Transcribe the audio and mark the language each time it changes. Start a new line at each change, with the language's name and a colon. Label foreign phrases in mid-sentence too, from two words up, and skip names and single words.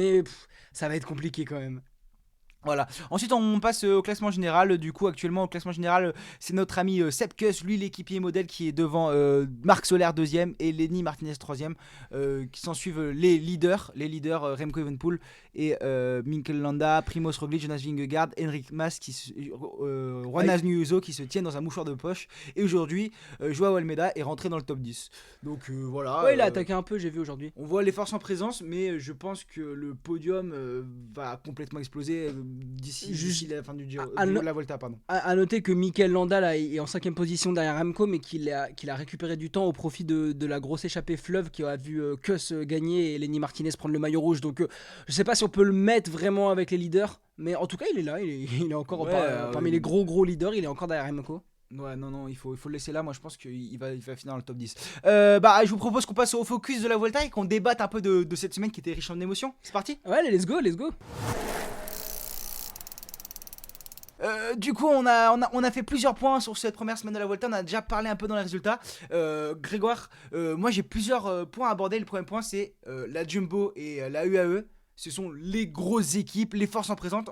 French: Mais ça va être compliqué quand même. Voilà. Ensuite on passe au classement général. Du coup actuellement au classement général c'est notre ami Sepp Kuss, lui l'équipier modèle qui est devant Marc Soler 2ème et Lenny Martinez 3ème, qui s'en suivent les leaders Remco Evenepoel et Mikel Landa, Primoz Roglic, Jonas Vingegaard, Enric Mas, Juan Ayuso qui se tiennent dans un mouchoir de poche. Et aujourd'hui Joao Almeida est rentré dans le top 10. Donc voilà. Ouais, il a attaqué un peu, j'ai vu aujourd'hui. On voit les forces en présence, mais je pense que le podium va complètement exploser d'ici la fin du Giro, la Volta, pardon. À noter que Mikel Landa là, est en 5ème position derrière Remco, mais qu'il a récupéré du temps au profit de la grosse échappée fleuve qui a vu Kuss gagner et Lenny Martinez prendre le maillot rouge. Donc je sais pas si on peut le mettre vraiment avec les leaders, mais en tout cas il est là, il est encore parmi les gros leaders, il est encore derrière Remco. Ouais, non, il faut le laisser là. Moi, je pense qu'il va finir dans le top 10. Je vous propose qu'on passe au focus de la Volta et qu'on débatte un peu de cette semaine qui était riche en émotions. C'est parti ? Ouais,
English: let's go.
French: Du coup on a fait plusieurs points sur cette première semaine de la Volta. On a déjà parlé un peu dans les résultats. Grégoire, moi j'ai plusieurs points à aborder. Le premier point c'est la Jumbo et la UAE. Ce sont les grosses équipes, les forces en présence.